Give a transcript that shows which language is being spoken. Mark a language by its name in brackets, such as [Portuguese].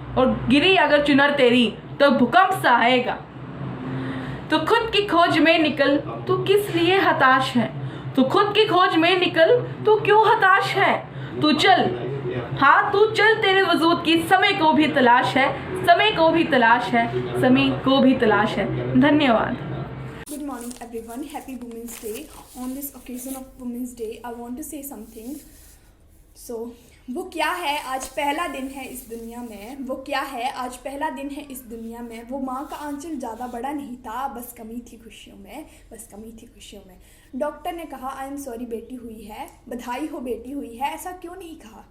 [Hindi] और गिरी अगर चुनर तेरी तो भूकंप सा आएगा। तू खुद की खोज में निकल, तू किस लिए हताश है। तू खुद की खोज में निकल, तू क्यों हताश है। तू चल, हाँ तू चल, तेरे वजूद की समय को भी तलाश है। समय को भी तलाश है, समय को भी तलाश है। धन्यवाद। [English] Good morning everyone, happy Women's Day. On this occasion of Women's Day, I want to say something. [Hindi] So, वो क्या है, आज पहला दिन है इस दुनिया में। वो क्या है, आज पहला दिन है इस दुनिया में। वो माँ का आंचल ज़्यादा बड़ा नहीं था, बस कमी थी खुशियों में, बस कमी थी खुशियों में। डॉक्टर ने कहा [English] I am sorry [Hindi] बेटी हुई है, बधाई हो बेटी हुई है, ऐसा क्यों नहीं कहा।